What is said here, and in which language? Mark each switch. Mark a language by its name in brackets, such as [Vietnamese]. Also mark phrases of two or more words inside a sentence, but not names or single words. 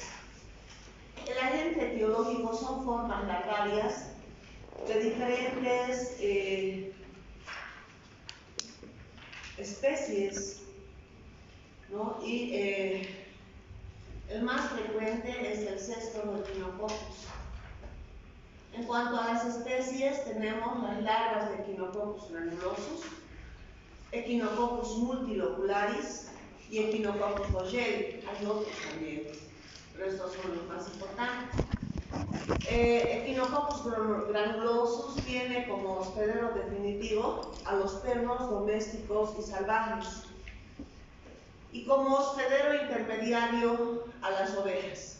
[Spanish] El agente etiológico son formas larvarias de diferentes especies, ¿no? Y el más frecuente es el Cestoechinococcus. En cuanto a las especies, tenemos las larvas de Echinococcus granulosus, Echinococcus multilocularis y Echinococcus golgi. Hay otros también, pero estos son los más importantes. Echinococcus granulosus tiene como hospedero definitivo a los perros domésticos y salvajes y como hospedero intermediario a las ovejas.